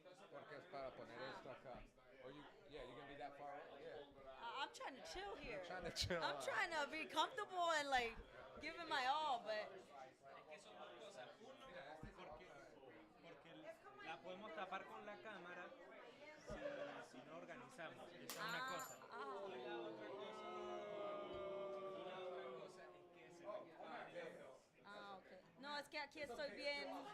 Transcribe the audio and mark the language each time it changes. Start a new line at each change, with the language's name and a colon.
Spanish: Porque es para poner esto acá.
English: Or you're gonna be that far away? Yeah. I'm trying to chill here. You're trying to chill I'm out. trying to be comfortable and like give it my all, but.
Spanish: Porque la podemos tapar con la cámara si no organizamos. Esa es una cosa. Y la otra cosa es que se Ah, ok. No, es que aquí estoy bien.